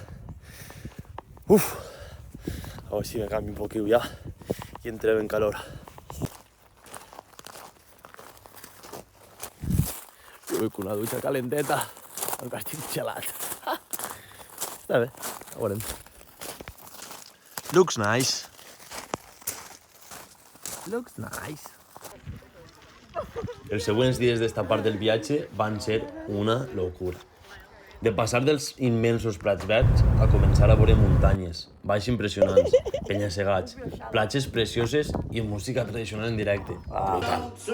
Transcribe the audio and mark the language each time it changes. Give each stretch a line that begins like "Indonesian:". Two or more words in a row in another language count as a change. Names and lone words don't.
Catalan: Uf! A veure si me canvio un poquito ja i entrem en calor. Jo vull una dutxa calenteta, encara estic gelat. Està bé, ja veurem.
English: Looks nice. Looks nice.
Catalan: Els següents dies d'esta part del viatge van ser una locura. De passar dels immensos prats verds a començar a veure muntanyes, valls impressionants, penya-segats, platges precioses i música tradicional en directe. Brutal.